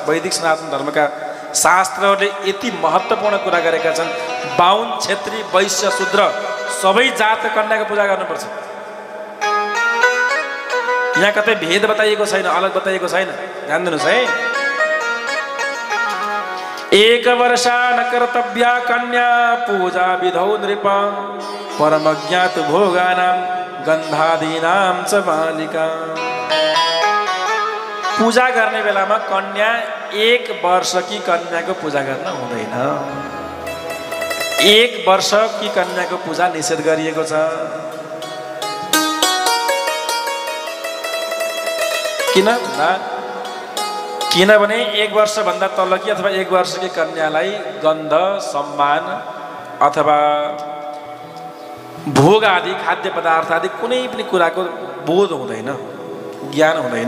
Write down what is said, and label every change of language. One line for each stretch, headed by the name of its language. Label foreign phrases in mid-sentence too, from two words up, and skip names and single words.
Nepali: वैदिक सनातन धर्मका शास्त्रहरूले यति महत्त्वपूर्ण कुरा गरेका छन्। बाहुन, क्षेत्री, वैश्य, शूद्र सबै जातका कन्याको पूजा गर्नुपर्छ। यहाँ कतै भेद बताइएको छैन, अलग बताइएको छैन। ध्यान दिनुहोस् है।
Sanskrit: एक वर्षा न कर्तव्या कन्या पूजा विधौ नृप परमज्ञात भोगानां गन्धादीनां च बालिका।
Nepali: पूजा गर्ने बेलामा कन्या 1 वर्षकी कन्याको पूजा गर्न हुँदैन। 1 वर्षकी कन्याको पूजा निषेध गरिएको छ। किनभने 1 वर्षभन्दा तलकी अथवा 1 वर्षकी कन्यालाई गन्ध, सम्मान अथवा भोग आदि, खाद्य पदार्थ आदि कुनै पनि कुराको बोध हुँदैन, ज्ञान हुँदैन।